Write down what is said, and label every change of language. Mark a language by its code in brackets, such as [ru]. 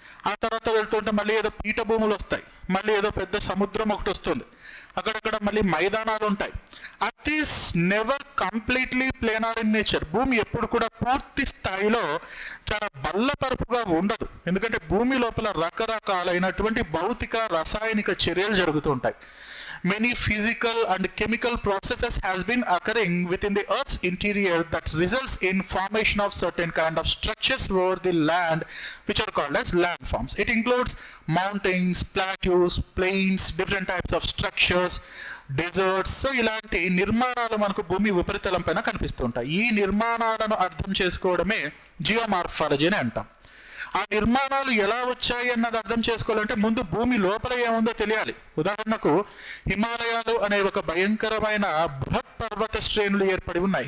[te] ఆ తర్వాత వెళ్తుంటే మళ్ళీ ఏదో పీఠభూములు వస్తాయి, మళ్ళీ ఏదో పెద్ద సముద్రం ఒకటి వస్తుంది, అక్కడక్కడ మళ్ళీ మైదానాలు ఉంటాయి. [en] It is never completely planar in nature. [te] భూమి ఎప్పుడు కూడా పూర్తి స్థాయిలో చాలా బల్లపరుపుగా ఉండదు. ఎందుకంటే భూమి లోపల రకరకాలైనటువంటి భౌతిక రసాయనిక చర్యలు జరుగుతూ ఉంటాయి. [en] Many physical and chemical processes has been occurring within the Earth's interior that results in formation of certain kind of structures over the land, which are called as landforms. It includes mountains, plateaus, plains, different types of structures, deserts. [te] So ఇలాంటి నిర్మాణాలు మనకు భూమి ఉపరితలం పైన కనిపిస్తూ ఉంటాయి. ఈ నిర్మాణాలను అర్థం చేసుకోవడమే జియోమార్ఫాలజీ అని అంటాం. ఆ నిర్మాణాలు ఎలా వచ్చాయి అన్నది అర్థం చేసుకోవాలంటే ముందు భూమి లోపల ఏముందో తెలియాలి. ఉదాహరణకు హిమాలయాలు అనే ఒక భయంకరమైన బృహత్ పర్వత శ్రేణులు ఏర్పడి ఉన్నాయి.